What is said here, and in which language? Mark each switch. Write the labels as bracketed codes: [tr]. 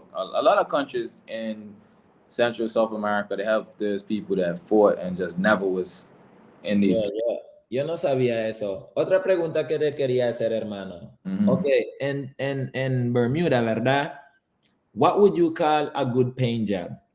[en] A lot of countries in Central South America they have those people that fought and just never was in these. [es] Yo no sabía eso. Otra pregunta que te quería hacer, hermano. Okay, en Bermuda, ¿verdad? [en] What would you call a good paying job?